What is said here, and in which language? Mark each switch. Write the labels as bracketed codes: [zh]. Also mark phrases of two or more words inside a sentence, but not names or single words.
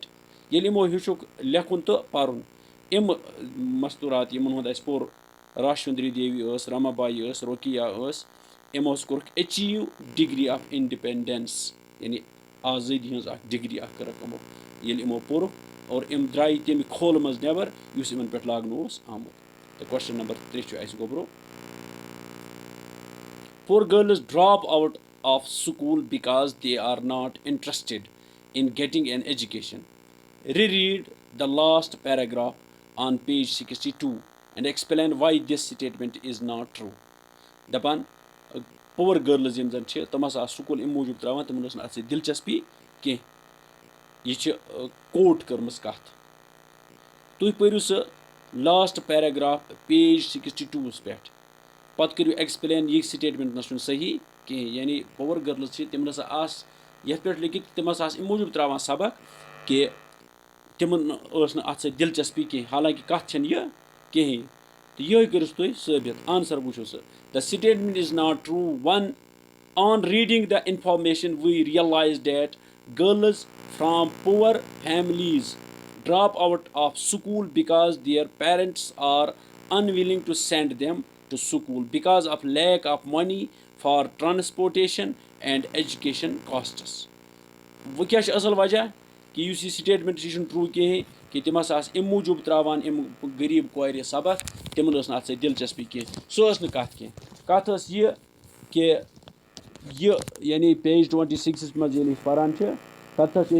[ks] ییٚلہِ یِمو ہیٚچھُکھ لیکھُن تہٕ پَرُن یِم مستوٗرات یِمن ہُنٛد اَسہِ پوٚر راشوندری دیوی ٲس راما بائی ٲس روکیا ٲس یِمو حظ کوٚرُکھ [en] achieve degree of independence. [ks] یعنی آزٲدی ہٕنٛز اکھ ڈگری اکھ کٔرٕکھ یِمو ییٚلہِ یِمو پوٚرُکھ اور یِم درٛاے تَمہِ کھولہٕ منٛز نٮ۪بر یُس یِمن پٮ۪ٹھ لاگنہٕ اوس آمُت. [en] تہٕ question number 3 [ks] چھُ اَسہِ گوٚبرو [en] poor girls drop out of school because they are not interested in getting an education. Reread the last paragraph on page 62 and explain why this statement is not true. [ks] Dapan [en] poor girls [ks] یِم زَن چھِ تَم ہَسا school اِم موٗجوٗب ترٛاوان تِمَن ٲس نہٕ اَتھ سۭتۍ دِلچسپی کینٛہہ یہِ چھِ کوٹ کٔرمٕژ کَتھ تُہۍ پٔرِو سُہ [en] last paragraph page [ks] 62 پٮ۪ٹھ پَتہٕ کٔرِو ایٚکٕسپلین یہِ سٹیٹمٮ۪نٛٹ نہ چھُنہٕ صحیح کِہیٖنۍ یعنی [en] poor girls [ks] چھِ تِم نَسا آسہٕ یَتھ پٮ۪ٹھ لیکھِتھ تِم ہَسا آسہٕ اَمہِ موٗجوٗب ترٛاوان سبق کہِ تِمن ٲس نہٕ اَتھ سۭتۍ دِلچسپی کینٛہہ حالانکہِ کَتھ چھَنہٕ یہِ کِہیٖنۍ تہٕ یِہوٚے کٔرِو تُہۍ ثٲبِت آنسر وٕچھِو سُہ [en] the statement is not true. One, on reading the information, we realized that girls from poor families drop out of school because their parents are unwilling to send them to school because of lack of money for transportation and education costs. [ks] وۄنۍ کیٛاہ چھِ اَصٕل وجہ کہِ یُس یہِ سٹیٹمٮ۪نٛٹ چھِ یہِ چھُنہٕ ٹرٛوٗ کِہیٖنۍ کہِ تِم ہَسا آسہٕ اَمہِ موٗجوٗب ترٛاوان یِم غریٖب کورِ سبق تِمن ٲس نہٕ اَتھ سۭتۍ دِلچسپی کینٛہہ سۄ ٲس نہٕ کَتھ کینٛہہ کَتھ ٲس یہِ کہِ یہِ یعنی پیج 26 منٛز ییٚلہِ أسۍ پَران چھِ تَتھ حظ چھِ